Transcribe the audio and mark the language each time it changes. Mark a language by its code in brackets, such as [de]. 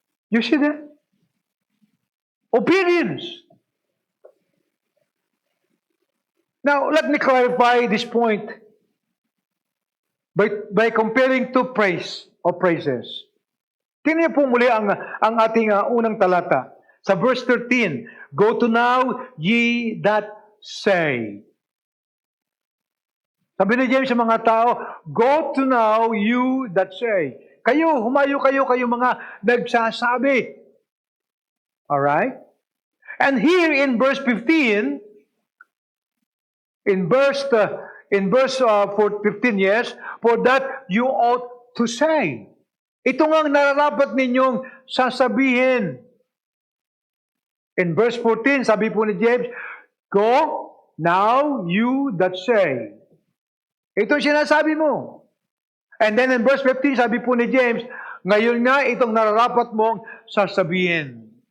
[en] You see that? Obedience. Now, let me clarify this point by comparing two praise or praises. [tl] Tingnan niyo po muli ang ating unang talata. [en] Sa verse 13, go to now, ye that say. [tl] Sabi ni James sa mga tao, [en] go to now, you that say. [tl] Kayo, humayo kayo mga nagsasabi. [en] Alright? And here in verse 15, in verse 15, yes, for that you ought to say. [tl] Ito nga ang nararapat ninyong sasabihin. [en] In verse 14, [tl] sabi po ni James, [en] go now you that say. [tl] Ito sinasabi mo. [en] And then in verse 15, [tl] sabi po ni James, ngayon nga itong nararapat mong sasabihin.